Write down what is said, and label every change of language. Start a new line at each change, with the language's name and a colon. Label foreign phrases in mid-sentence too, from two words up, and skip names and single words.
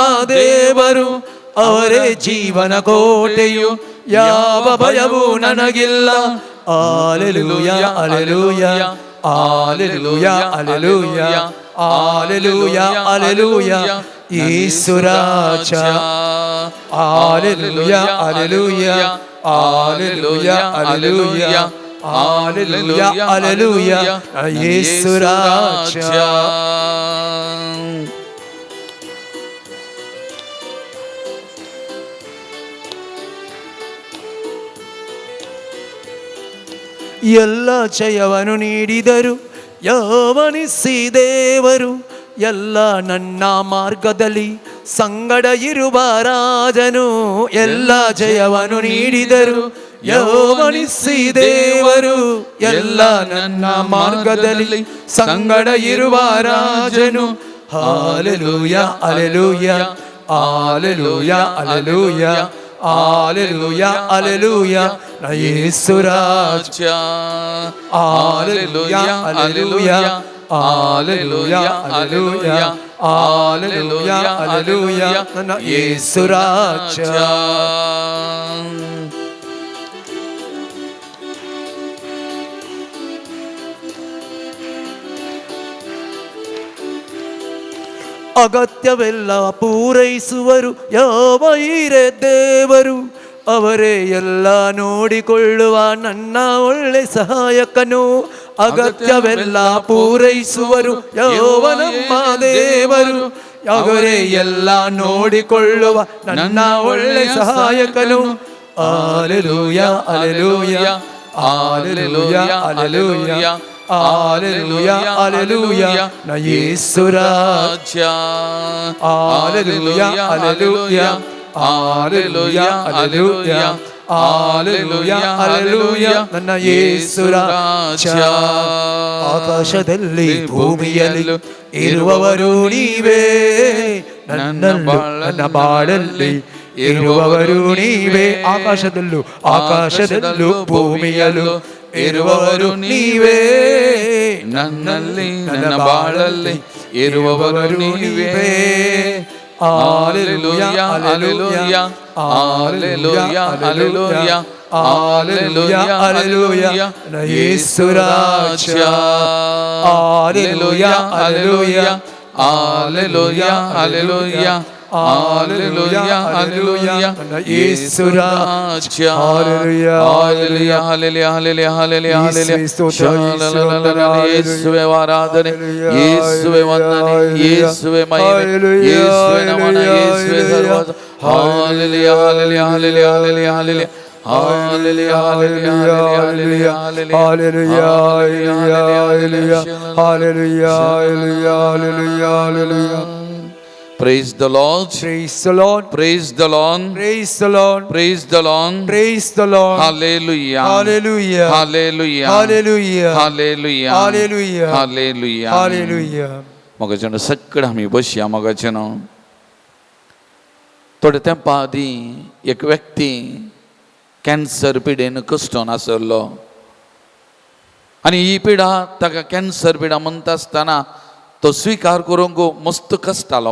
Kannada: ದೇವರು ಅವರೇ ಜೀವನ ಕೋಟೆಯು ಯಾವ ಭಯವೂ ನನಗಿಲ್ಲ ಹಾಲೆಲೂಯಾ ಹಾಲೆಲೂಯಾ ಹಾಲೆಲೂಯಾ ಹಾಲೆಲೂಯಾ ಹಾಲೆಲೂಯಾ ಹಾಲೆಲೂಯಾ ಯೇಸು ರಾಜ ಹಾಲೆಲೂಯಾ ಹಾಲೆಲೂಯಾ ಹಾಲೆಲೂಯಾ ಹಾಲೆಲೂಯಾ ಹಾಲೆಲೂಯಾ ಹಾಲೆಲೂಯಾ ಯೇಸು ರಾಜ ಎಲ್ಲ ಜಯವನ್ನು ನೀಡಿದರು ಯಾವನಿಸಿ ದೇವರು ಎಲ್ಲ ನನ್ನ ಮಾರ್ಗದಲ್ಲಿ ಸಂಗಡ ಇರುವ ರಾಜನು ಎಲ್ಲ ಜಯವನ್ನು ನೀಡಿದರು ಯಾವನಿಸಿ ದೇವರು ಎಲ್ಲ ನನ್ನ ಮಾರ್ಗದಲ್ಲಿ ಸಂಗಡ ಇರುವ ರಾಜನು ಹಾಲೆಲೂಯ ಅಲೆಲೂಯ ಹಾಲೆಲೂಯ ಅಲೆಲೂಯ ಹಾಲೆಲೂಯಾ ಹಾಲೆಲೂಯಾ ಯೇಸು ರಾಜ ಹಾಲೆಲೂಯಾ ಹಾಲೆಲೂಯಾ ಹಾಲೆಲೂಯಾ ಹಾಲೆಲೂಯಾ ಹಾಲೆಲೂಯಾ ಹಾಲೆಲೂಯಾ ಯೇಸು ರಾಜ ಅಗತ್ಯವೆಲ್ಲ ಪೂರೈಸುವರು ಯಾವ ಹಿರೇ ದೇವರು ಅವರೇ ಎಲ್ಲ ನೋಡಿಕೊಳ್ಳುವ ನನ್ನ ಒಳ್ಳೆ ಸಹಾಯಕನು ಅಗತ್ಯವೆಲ್ಲ ಪೂರೈಸುವರು ಯಾವ ನಮ್ಮ ದೇವರು ಅವರೇ ಎಲ್ಲ ನೋಡಿಕೊಳ್ಳುವ ನನ್ನ ಒಳ್ಳೆ ಸಹಾಯಕನು ಹಾಲೆಲೂಯ ಹಾಲೆಲೂಯ ಹಾಲೆಲೂಯ ಹಾಲೆಲೂಯ ಹಾಲೆಲೂಯಾ ಹಾಲೆಲೂಯಾ ಯೇಸು ರಾಜ ಹಾಲೆಲೂಯಾ ಹಾಲೆಲೂಯಾ ಹಾಲೆಲೂಯಾ ಹಾಲೆಲೂಯಾ ಹಾಲೆಲೂಯಾ ಹಾಲೆಲೂಯಾ ನನ್ನ ಯೇಸು ರಾಜ ಆಕಾಶದಲ್ಲಿ ಭೂಮಿಯಲ್ಲಿ ಇರುವವರು ನೀವೇ ನನ್ನ ಬಾಳಲ್ಲಿ ಇರುವವರು ನೀವೇ ಆಕಾಶದಲ್ಲೂ ಭೂಮಿಯಲ್ಲೂ ಇರುವವರು ನೀವೇ ನನ್ನಲ್ಲಿ ನನ್ನ ಬಾಳಲ್ಲಿ ಇರುವವರು ನೀವೇ ಹಾಲೆಲೂಯಾ ಹಾಲೆಲೂಯಾ ಹಾಲೆಲೂಯಾ ಹಾಲೆಲೂಯಾ ಹಾಲೆಲೂಯಾ ಹಾಲೆಲೂಯಾ ಯೇಸು ರಾಜ ಹಾಲೆಲೂಯಾ ಹಾಲೆಲೂಯಾ ಹಾಲೆಲೂಯಾ ಹಾಲೆಲೂಯಾ ಹಾಲೆಲೂಯಾ ಹಾಲೆಲೂಯಾ ಯೇಸು ರಾಜ ಹಾಲೆಲೂಯಾ ಹಾಲೆಲೂಯಾ ಹಾಲೆಲೂಯಾ ಹಾಲೆಲೂಯಾ ಹಾಲೆಲೂಯಾ ಹಾಲೆಲೂಯಾ ಯೇಸುವೇ ಆರಾಧನೆ ಯೇಸುವೇ ವಂದನೆ ಯೇಸುವೇ ಮಹಿಮೆ ಯೇಸುವೇ ನಮನ ಯೇಸುವೇ ಸರ್ವ ಹಾಲೆಲೂಯಾ ಹಾಲೆಲೂಯಾ ಹಾಲೆಲೂಯಾ ಹಾಲೆಲೂಯಾ ಹಾಲೆಲೂಯಾ ಹಾಲೆಲೂಯಾ ಹಾಲೆಲೂಯಾ ಹಾಲೆಲೂಯಾ ಹಾಲೆಲೂಯಾ ಹಾಲೆಲೂಯಾ ಹಾಲೆಲೂಯಾ ಹಾಲೆಲೂಯಾ
English: Praise the Lord. Praise the Lord. Praise the Lord. Praise the Lord. Praise the Lord. Praise the Lord. Hallelujah. Hallelujah. Hallelujah. Hallelujah. Hallelujah. Hallelujah. Hallelujah. Hallelujah.
Konkani: मगजन सगळं आम्ही बसया मगजन थोडे तेंपा आदी एक व्यक्ती कॅन्सर पिडेन कश्टून आसलो आनी ही पिडा ताका कॅन्सर पिडा म्हणटा आसतना तो स्वीकार करूंक मस्त कश्टालो